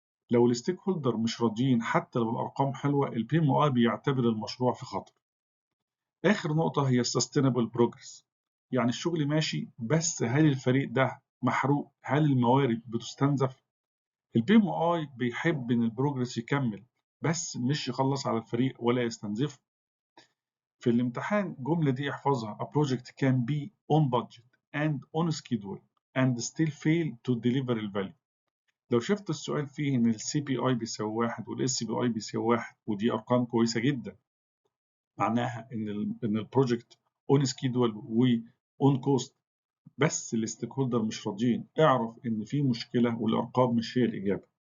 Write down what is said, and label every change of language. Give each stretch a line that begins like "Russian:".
Arabic: لو الستيك هولدر مش راضيين حتى لو الارقام حلوة، البي ام اي بيعتبر المشروع في خطر. اخر نقطة هي السستينبل بروجرس، يعني الشغل ماشي بس هل الفريق ده محروق؟ هل الموارد بتستنزف؟ البي ام اي بيحب ان البروجرس يكمل بس مش يخلص على الفريق ولا يستنزفه. في الامتحان الجملة دي احفظها:
English: A project can be on budget and on schedule and still fail to deliver
Arabic: الفاليو. لو شفت السؤال فيه ان السي بي اي بيساوي 1 والاس بي اي بيساوي 1 ودي ارقام كويسة جدا، معناها ان البروجكت اون سكيدول واون كوست بس الستيك هولدر مش راضيين، اعرف ان في مشكلة والارقام مش هي الاجابة.